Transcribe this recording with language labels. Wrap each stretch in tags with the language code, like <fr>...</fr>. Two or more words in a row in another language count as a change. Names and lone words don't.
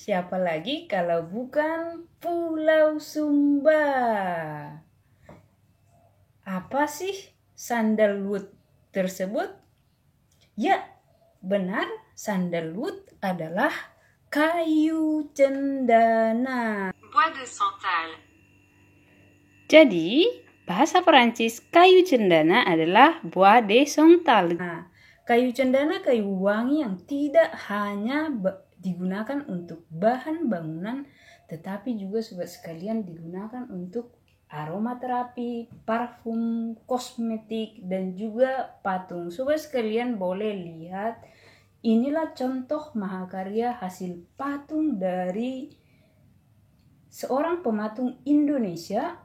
<id>Siapa lagi kalau bukan Pulau Sumba. Apa sih Sandalwood tersebut? Ya, benar, sandalwood adalah kayu cendana.</id> <fr>Bois de santal.</fr> <id>Jadi, bahasa Perancis kayu cendana adalah</id> <fr>bois de santal.</fr> <id>Nah, kayu cendana kayu wangi yang tidak hanya digunakan untuk bahan bangunan, tetapi juga sobat sekalian digunakan untuk aromaterapi, parfum, kosmetik, dan juga patung. Sobat sekalian boleh lihat, inilah contoh mahakarya hasil patung dari seorang pematung Indonesia.</id>